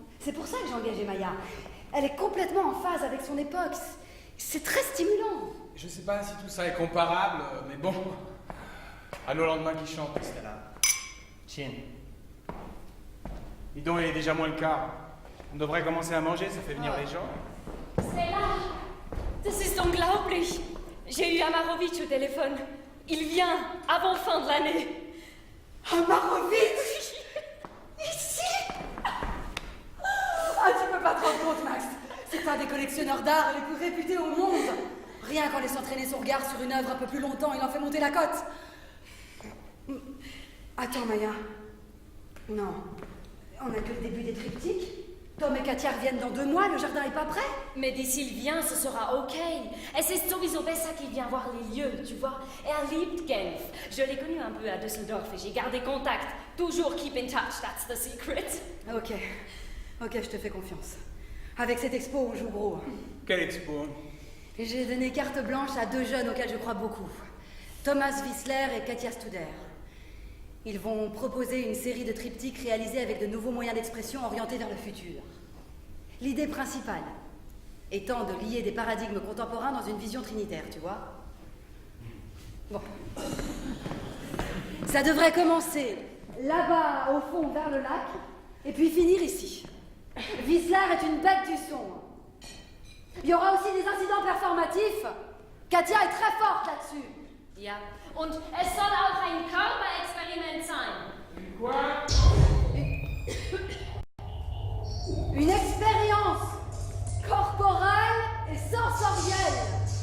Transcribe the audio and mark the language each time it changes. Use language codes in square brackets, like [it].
[fr] C'est pour ça que j'ai engagé Maya. Elle est complètement en phase avec son époque. C'est très stimulant. Je sais pas si tout ça est comparable, mais bon. À nos lendemains qui chantent, Stella. Chin. Dis donc, il est déjà moins le quart. On devrait commencer à manger, ça fait venir les gens. [de] Stella, das ist unglaublich. [fr] J'ai eu Amarovitch au téléphone. Il vient avant fin de l'année. Amarovitch? Ici? Ah, tu peux pas te rendre compte, Max. C'est un des collectionneurs d'art les plus réputés au monde. Rien qu'en laissant traîner son regard sur une œuvre un peu plus longtemps, il en fait monter la cote. Attends, Maya. Non. On n'a que le début des triptyques. Tom et Katia reviennent dans 2 mois, le jardin est pas prêt. Mais dès qu'il vient, ce sera ok. [de] Es ist sowieso besser [fr] qu'il vient voir les lieux, tu vois. [de] Liebt Genf. [fr] Je l'ai connu un peu à Düsseldorf et j'ai gardé contact. Toujours [en] keep in touch, that's the secret. [fr] Ok, je te fais confiance. Avec cette expo, on joue gros. Quelle expo? J'ai donné carte blanche à 2 jeunes auxquels je crois beaucoup. Thomas Wissler et Katia Studer. Ils vont proposer une série de triptyques réalisés avec de nouveaux moyens d'expression orientés vers le futur. L'idée principale étant de lier des paradigmes contemporains dans une vision trinitaire, tu vois. Bon. Ça devrait commencer là-bas, au fond, vers le lac, et puis finir ici. Wissler est une bête du son. Il y aura aussi des incidents performatifs. Katia est très forte là-dessus. [de] Ja, und es soll auch ein Körperexperiment sein. [fr] Quoi? Une expérience corporelle et sensorielle.